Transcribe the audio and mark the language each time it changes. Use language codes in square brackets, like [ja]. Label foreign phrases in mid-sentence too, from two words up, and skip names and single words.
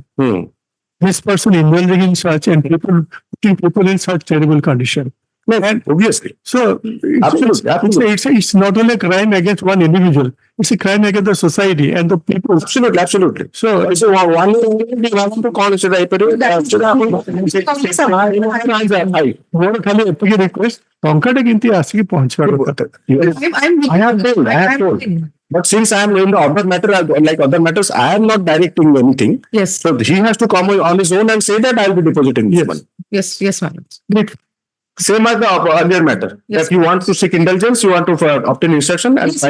[en] This person indulging in such and putting people in such terrible condition. And obviously. So Absolutely. it's not only a crime against one individual, it's a crime against the society and the people. Absolutely. So So one want to call it [or] ମୋର ଖାଲି ଏତିକି ରିକ୍ୱେଷ୍ଟ, ଟଙ୍କାଟା କେମିତି ଆସିକି ପହଞ୍ଚିବା କଥା। [en] I have told. But since I am in the other matter, like other matters, I am not directing anything. Yes. So he has to come on his own and say that I will be depositing this money. Yes, my lords. Great. Same as the earlier matter. Yes. That you want to seek indulgence, you want to obtain instruction and